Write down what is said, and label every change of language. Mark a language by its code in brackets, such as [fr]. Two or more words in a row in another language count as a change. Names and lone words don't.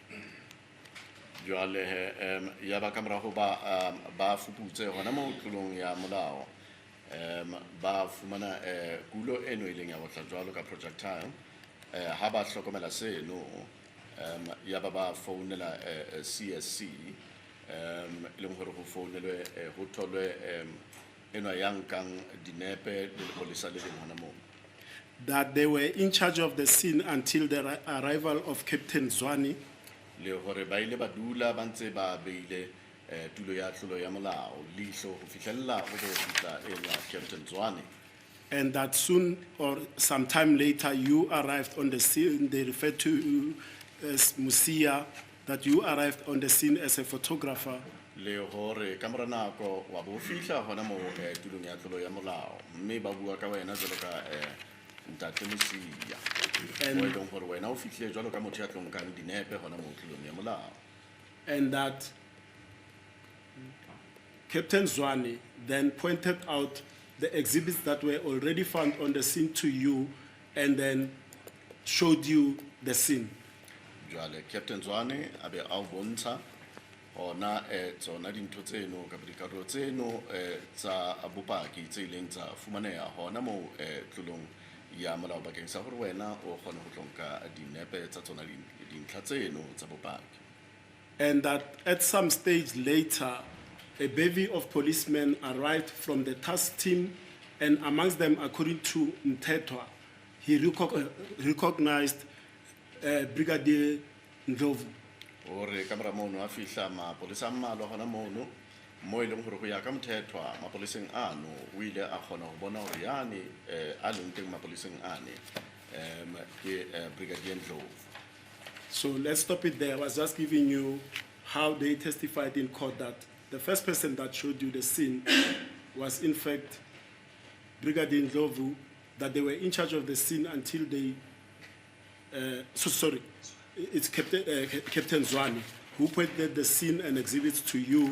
[st] Jwale ya ba kamera ho ba fuputse hona mo tulong ya molao ba fumana kulo eno e leng ya botla jwalo ka projectile ha ba hlokomela seno ya ba founela CSC le hore ho founelwe ho tholwe eno yang kang dinepe le polisa le leng hona mo. [en] That they were in charge of the scene until the arrival of Captain Zwani. [st] Le hore ba ile ba dula ba ntse ba beile tulo ya tlolo ya molao lihlo ho fihlella ho fihla Captain Zwani. [en] And that soon or sometime later you arrived on the scene. They referred to you as Mosia, that you arrived on the scene as a photographer. [st] Le hore kamora nako wa bo fihla hona mo tulong ya tlolo ya molao mme ba bua ka wena jwalo ka ntate Mosia. [en] And that Captain Zwani then pointed out the exhibits that were already found on the scene to you and then showed you the scene. [st] Captain Zwani abe au bontsha ona tsona dintho tseno ka dikarolo tseno tsa bopaki tse ileng tsa fumaneha hona mo tlolong ya molao bakeng sa hore wena o kgone ho tlonka dinepe tsa tsona dintlha tseno tsa bopaki. [en] And that at some stage later, a bevy of policemen arrived from the task team, and amongst them, according to Mtetwa, he recognized Brigadier Ndlovu. [st] Ore kamera mono a fihla mapolisa a mmalwa hona mono mo e leng hore go ya ka Mthethwa mapoliseng ano o ile a kgona ho bona hore yane a leng teng mapoliseng ane ke Brigadier Ndlovu. [en] So let's stop it there. I was just giving you how they testified in court that the first person that showed you the scene was in fact Brigadier Ndlovu, that they were in charge of the scene until they, it's Captain Zwani, who pointed the scene and exhibits to you.